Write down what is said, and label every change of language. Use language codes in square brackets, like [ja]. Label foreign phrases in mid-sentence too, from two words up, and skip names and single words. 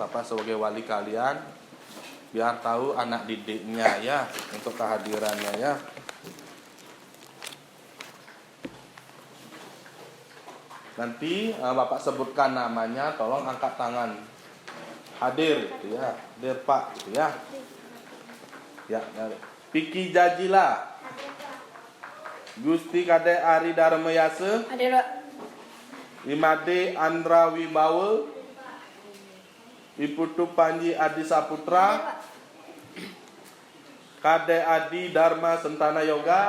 [id] Bapak sebagai wali kalian biar tahu anak didiknya ya untuk kehadirannya ya. Nanti Bapak sebutkan namanya, tolong angkat tangan. Hadir gitu ya. Hadir Pak gitu ya. Ya, Piki Jajila. Gusti Kade Ari Darmayase. Hadir, Pak. Imade Andra Wibawa. Iputu Panji Adi Saputra. Kade Adi Dharma Sentana Yoga.